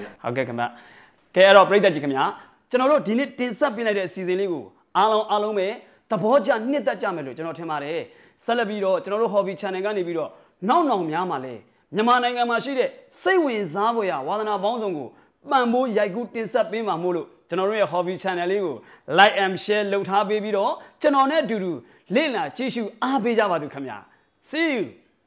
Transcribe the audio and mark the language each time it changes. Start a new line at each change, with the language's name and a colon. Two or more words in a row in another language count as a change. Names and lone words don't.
Burmese: ဟုတ်ကဲ့ခင်ဗျကဲအဲ့တော့ပရိသတ်ကြီးခင်ဗျာကျွန်တော်တို့ဒီနေ့တင်ဆက်ပေးလိုက်တဲ့အစီအစဉ်လေးကိုအားလုံးပဲသဘောကျနှစ်သက်ကြမယ်လို့ကျွန်တော်ထင်ပါတယ်ဆက်လက်ပြီးတော့ကျွန်တော်တို့
English: hobby channel
Burmese: ကနေပြီးတော့နောက်များမှာလဲမြန်မာနိုင်ငံမှာရှိတဲ့စိတ်ဝင်စားဖွယ်ရာဝါသနာပေါင်းစုံကိုပံ့ပိုးရိုက်ကူးတင်ဆက်ပေးမှာမို့လို့ကျွန်တော်တို့ရဲ့
English: hobby channel
Burmese: လေးကို
English: like and share
Burmese: လုပ်ထားပေးပြီးတော့ကျွန်တော်နဲ့အတူတူလေ့လာကြည့်ရှုအားပေးကြပါသူခင်ဗျာ
English: see you